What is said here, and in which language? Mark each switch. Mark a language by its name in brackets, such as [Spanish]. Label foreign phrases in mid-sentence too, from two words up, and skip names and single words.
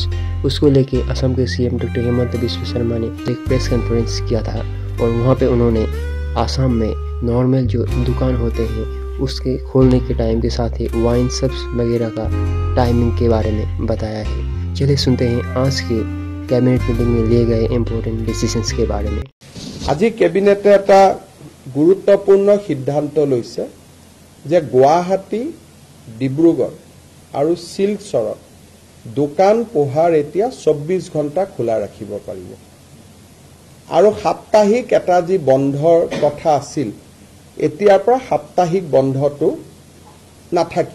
[Hindi] उसको लेके असम के सीएम डॉक्टर हेमंत बिस्वा शर्मा ने एक [English] press conference [Hindi] किया था और वहाँ पे उन्होंने आसाम में नॉर्मल जो दुकान होते हैं उसके खोलने के टाइम के साथ ही [English] wine shops [Hindi] वगैरह का टाइमिंग के बारे में बताया है। चलिए सुनते हैं आज के [English] cabinet meeting [Hindi] में लिए गए [English] important decisions [Hindi] के बारे में। [Assamese] আজি কেবিনেটে এটা গুৰুত্বপূৰ্ণ সিদ্ধান্ত লৈছে যে গুৱাহাটী, ডিব্ৰুগড় আৰু শিলচৰত দোকান পোহাৰ এতিয়া 24 ঘণ্টা খোলা ৰাখিব পাৰিব আৰু সাপ্তাহিক এটা যি বন্ধৰ কথা আছিল এতিয়াৰ পৰা সাপ্তাহিক বন্ধটো নাথাকিব।